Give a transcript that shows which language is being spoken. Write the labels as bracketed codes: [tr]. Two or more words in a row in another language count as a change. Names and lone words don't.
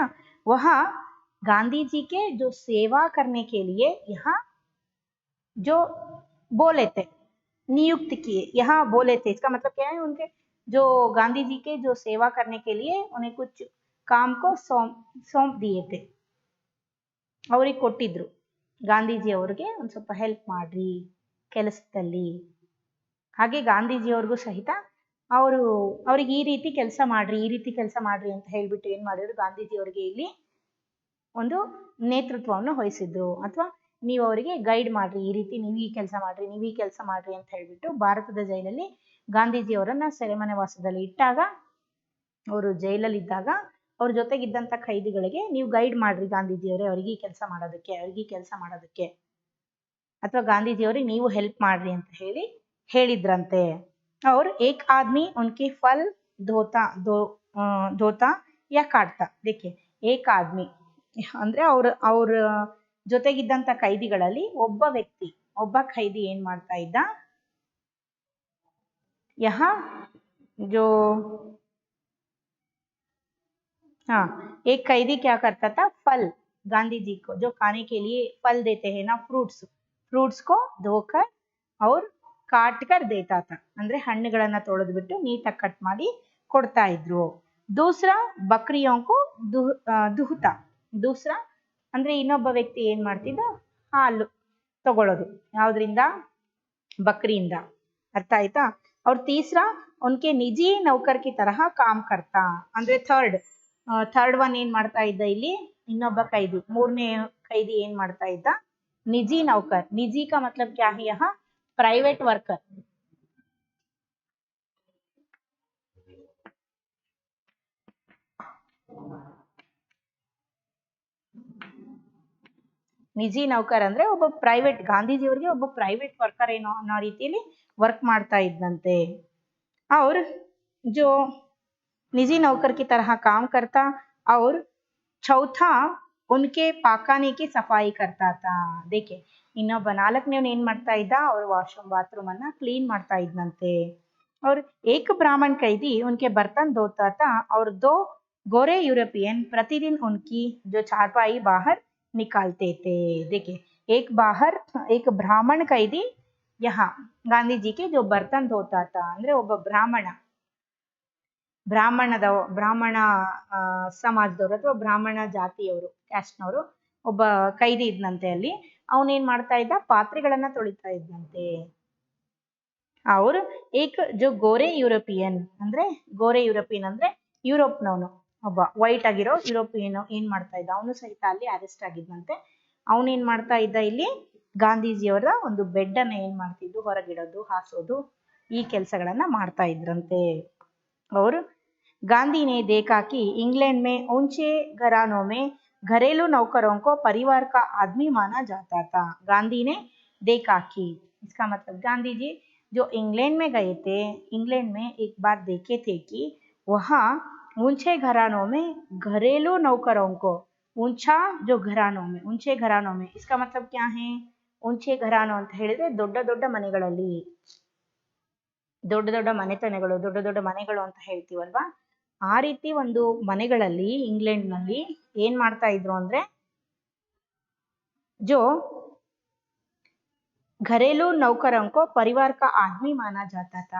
[hi] वहाँ गांधी जी के जो सेवा करने के लिए यहाँ जो बोले थे, नियुक्त किए, यहाँ बोले थे, इसका मतलब क्या है, उनके जो गांधी जी के जो सेवा करने के लिए उन्हें कुछ काम को सौंप दिए थे, [kn] ಅವ್ರಿಗೆ ಕೊಟ್ಟಿದ್ರು. ಗಾಂಧೀಜಿ ಅವ್ರಿಗೆ ಒಂದ್ ಸ್ವಲ್ಪ ಹೆಲ್ಪ್ ಮಾಡ್ರಿ ಕೆಲಸದಲ್ಲಿ. ಹಾಗೆ ಗಾಂಧೀಜಿಯವ್ರಿಗೂ ಸಹಿತ ಅವ್ರಿಗೆ ಈ ರೀತಿ ಕೆಲಸ ಮಾಡ್ರಿ ಅಂತ ಹೇಳ್ಬಿಟ್ಟು ಏನ್ ಮಾಡಿದ್ರು, ಗಾಂಧೀಜಿಯವ್ರಿಗೆ ಇಲ್ಲಿ ಒಂದು ನೇತೃತ್ವವನ್ನು ವಹಿಸಿದ್ರು. ಅಥವಾ ನೀವು ಅವರಿಗೆ ಗೈಡ್ ಮಾಡ್ರಿ, ಈ ರೀತಿ ನೀವು ಈ ಕೆಲಸ ಮಾಡ್ರಿ ಅಂತ ಹೇಳ್ಬಿಟ್ಟು ಭಾರತದ ಜೈಲಲ್ಲಿ ಗಾಂಧೀಜಿಯವರನ್ನ ಸೆರೆಮನೆ ವಾಸದಲ್ಲಿ ಇಟ್ಟಾಗ, ಅವರು ಜೈಲಲ್ಲಿ ಇದ್ದಾಗ ಅವ್ರ ಜೊತೆಗಿದ್ದಂತ ಖೈದಿಗಳಿಗೆ ನೀವು ಗೈಡ್ ಮಾಡ್ರಿ ಗಾಂಧೀಜಿಯವರೇ, ಅವ್ರಿಗೆ ಈ ಕೆಲಸ ಮಾಡೋದಕ್ಕೆ, ಅಥವಾ ಗಾಂಧೀಜಿಯವ್ರಿಗೆ ನೀವು ಹೆಲ್ಪ್ ಮಾಡ್ರಿ ಅಂತ ಹೇಳಿದ್ರಂತೆ. [hi] और एक आदमी उनके फल धोता या काटता. देखिए एक आदमी [kn] ಅಂದ್ರೆ ಅವ್ರ ಜೊತೆಗಿದ್ದಂತ ಖೈದಿಗಳಲ್ಲಿ ಒಬ್ಬ ಖೈದಿ ಏನ್ ಮಾಡ್ತಾ ಇದ್ದ, [hi] यहाँ जो एक कैदी क्या करता था, फल, गांधी जी को जो खाने के लिए फल देते हैं ना, फ्रूट्स को धोकर और काट कर देता था. [kn] ಅಂದ್ರೆ ಹಣ್ಣುಗಳನ್ನ ತೊಳೆದ್ಬಿಟ್ಟು ನೀಟಾಗಿ ಕಟ್ ಮಾಡಿ ಕೊಡ್ತಾ ಇದ್ರು. [hi] दूसरा बकरियों को दुहता. [kn] दूसरा ಅಂದ್ರೆ ಇನ್ನೊಬ್ಬ ವ್ಯಕ್ತಿ ಏನ್ ಮಾಡ್ತಿದ್ದ, ಹಾಲು ತಗೊಳ್ಳೋದು, ಯಾವ್ದ್ರಿಂದ, ಬಕ್ರಿಯಿಂದ. ಅರ್ಥ ಆಯ್ತಾ. [hi] और तीसरा उनके निजी नौकर की तरह काम करता. [kn] ಅಂದ್ರೆ [en] third one [kn] ಏನ್ ಮಾಡ್ತಾ ಇದ್ದ ಇಲ್ಲಿ, ಇನ್ನೊಬ್ಬ ಖೈದಿ, 3ನೇ ಖೈದಿ ಏನ್ ಮಾಡ್ತಾ ಇದ್ದ, [hi] निजी नौकर. निजी का मतलब क्या है, यहाँ [en] private worker. [hi] निजी नौकर [kn] ಅಂದ್ರೆ ಒಬ್ಬ ಪ್ರೈವೇಟ್, ಗಾಂಧೀಜಿಯವರಿಗೆ ಒಬ್ಬ [en] private worker [kn] ಏನೋ ಅನ್ನೋ ರೀತಿಯಲ್ಲಿ ವರ್ಕ್ ಮಾಡ್ತಾ ಇದ್ದಂತೆ. [hi] और जो निजी नौकर की तरह काम करता और चौथा उनके पाखाने की सफाई करता था. [kn] देखिए ಇನ್ನೊಬ್ಬ 4ನೇವನು ಏನ್ ಮಾಡ್ತಾ ಇದ್ದ, ಅವ್ರ [en] washroom bathroom [kn] ಅನ್ನ ಕ್ಲೀನ್ ಮಾಡ್ತಾ ಇದ್ದಂತೆ. [hi] और एक ब्राह्मण कैदी उनके बर्तन धोता था और 2 गोरे यूरोपियन प्रतिदिन उनकी जो चारपाई बाहर निकालते थे. देखिए एक ब्राह्मण कैदी यहाँ गांधी जी के जो बर्तन धोता था, [kn] ಅಂದ್ರೆ ಒಬ್ಬ ಬ್ರಾಹ್ಮಣ ಸಮಾಜದವರು ಅಥವಾ ಬ್ರಾಹ್ಮಣ ಜಾತಿಯವರು, ಕ್ಯಾಸ್ಟ್ನವರು ಒಬ್ಬ ಕೈದಿ ಇದ್ನಂತೆ. ಅಲ್ಲಿ ಅವನೇನ್ ಮಾಡ್ತಾ ಇದ್ದ, ಪಾತ್ರೆಗಳನ್ನ ತೊಳಿತಾ ಇದ್ನಂತೆ. ಅವ್ರು [hi] एक जो गोरे [kn] ಯುರೋಪಿಯನ್ ಅಂದ್ರೆ ಯುರೋಪ್ನವನು, ಒಬ್ಬ ವೈಟ್ ಆಗಿರೋ ಯುರೋಪಿಯನ್ ಏನ್ ಮಾಡ್ತಾ ಇದ್ದ, ಅವನು ಸಹಿತ ಅಲ್ಲಿ ಅರೆಸ್ಟ್ ಆಗಿದ್ದಂತೆ. ಅವನೇನ್ ಮಾಡ್ತಾ ಇದ್ದ, ಇಲ್ಲಿ ಗಾಂಧೀಜಿಯವರ ಒಂದು ಬೆಡ್ ಅನ್ನ ಏನ್ ಮಾಡ್ತಿದ್ದು, ಹೊರಗಿಡೋದು, ಹಾಸೋದು, ಈ ಕೆಲಸಗಳನ್ನ ಮಾಡ್ತಾ ಇದ್ರಂತೆ ಅವರು. [hi] गांधी ने देखा कि इंग्लैंड में ऊंचे घरानों में घरेलू नौकरों को परिवार का आदमी माना जाता था. गांधी ने देखा कि, इसका मतलब गांधी जी जो इंग्लैंड में गए थे, इंग्लैंड में एक बार देखे थे कि वहाँ ऊंचे घरानों में घरेलू नौकरों को, ऊंचा जो घरानों में, ऊंचे घरानों में, इसका मतलब क्या है, ऊंचे घरानों [kn] ಅಂತ ಹೇಳಿದ್ರೆ ದೊಡ್ಡ ದೊಡ್ಡ ಮನೆಗಳಲ್ಲಿ, ದೊಡ್ಡ ದೊಡ್ಡ ಮನೆತನಗಳು, ದೊಡ್ಡ ದೊಡ್ಡ ಮನೆಗಳು ಅಂತ ಹೇಳ್ತೀವಲ್ವಾ, ಆ ರೀತಿ ಒಂದು ಮನೆಗಳಲ್ಲಿ ಇಂಗ್ಲೆಂಡ್ ನಲ್ಲಿ ಏನ್ ಮಾಡ್ತಾ ಇದ್ರು ಅಂದ್ರೆ, [hi] जो घरेलू नौकरों को परिवार का आदमी माना जाता था.